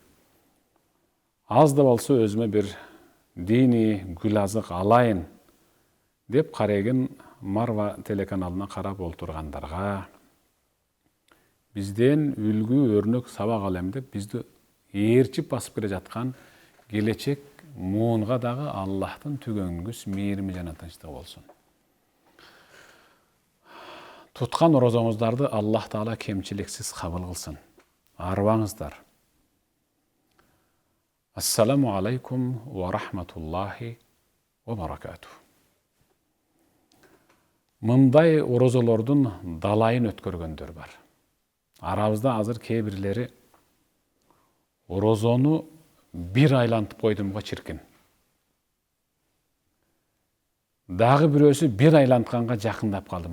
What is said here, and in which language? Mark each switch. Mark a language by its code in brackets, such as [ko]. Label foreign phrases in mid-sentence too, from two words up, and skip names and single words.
[ky] Аз да болсо өзүмө бир дини гүл азык алайын деп карегин Марва телеканалына карап олтургандарга, бизден үлгү өрнөк сабак алам деп бизди ээрчип басып келе жаткан келечек муунга дагы Аллахтын түгөнгүс мээрими жана тынчтыгы болсун. Туткан орозоңуздарды Аллах Таала кемчиликсиз кабыл кылсын. Арыбаңыздар. [ar] السلام عليكم ورحمة الله وبركاته. [ky] Мындай орозолордун далайын өткөргөндөр бар. Арабызда азыр кээ бирлери орозону бир айлантып койдумга чиркин. Дагы бирөөсү бир айлантканга жакындап калдым.